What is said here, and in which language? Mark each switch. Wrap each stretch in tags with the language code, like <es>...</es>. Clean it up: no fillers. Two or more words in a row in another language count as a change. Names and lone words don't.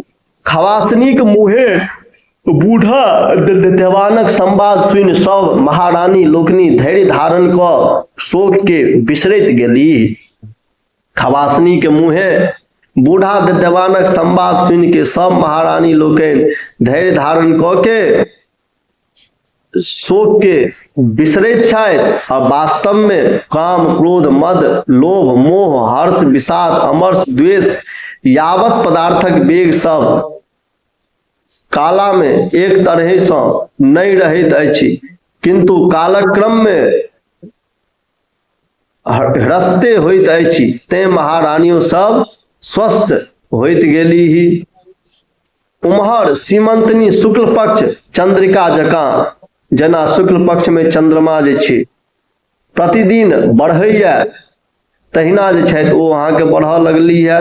<mai>खवासनीक मुहे बूढ़ा देवानक संवाद सुनि सब महारानी लोकनि धैर्य धारण कऽ शोक के बिसरैत गेली। खवासनी के मुहे बूढ़ा देवानक संवाद सुनि के सब महारानी लोकनि धैर्य धारण कऽ के शोक के बिसरैत छथि और वास्तव में काम क्रोध मद लोभ मोह हर्ष विषाद अमर्ष द्वेष यावत पदार्थक वेग सब काला में एक तरह सँ नहीं रहैत अछि, किंतु कालक्रम में ह्रस्ते होइत अछि। तें महारानियों सब स्वस्थ होइत गेली ही। उम्हर सीमंतनी शुक्ल पक्ष चंद्रिका जकां, जेना शुक्ल पक्ष में चंद्रमा जे छै प्रतिदिन बढ़ैया तहिना जे छथि ओ अहाँके बढ़ऽ लगली है।</mai>